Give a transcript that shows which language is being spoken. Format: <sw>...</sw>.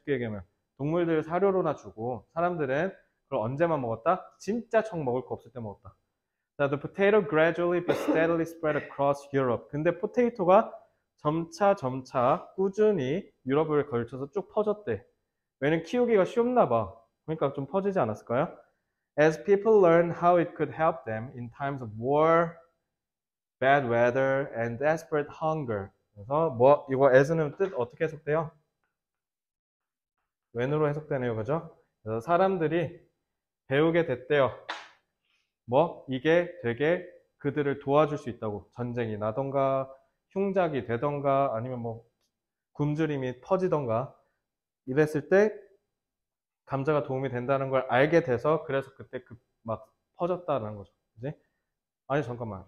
<ko>쉽게 얘기하면 동물들 사료로나 주고 사람들은 그걸 언제만 먹었다? 진짜 청 먹을 거 없을 때 먹었다.</ko> <en>자, the potato gradually but steadily spread across Europe.</en> <ko>근데 포테이토가 점차 꾸준히 유럽을 걸쳐서 쭉 퍼졌대. 왜냐면 키우기가 쉬웠나 봐. 그러니까 좀 퍼지지 않았을까요?</ko> <en>As people learned how it could help them in times of war, bad weather, and desperate hunger.</en> <ko>그래서 이거 as는 뜻 어떻게 해석돼요? when으로 해석되네요. 그죠? 그래서 사람들이 배우게 됐대요. 이게 되게 그들을 도와줄 수 있다고. 전쟁이 나던가 흉작이 되던가 아니면 굶주림이 퍼지던가 이랬을 때 감자가 도움이 된다는 걸 알게 돼서 그래서 그때 막 퍼졌다는 거죠. 그지? 아니 잠깐만.</ko>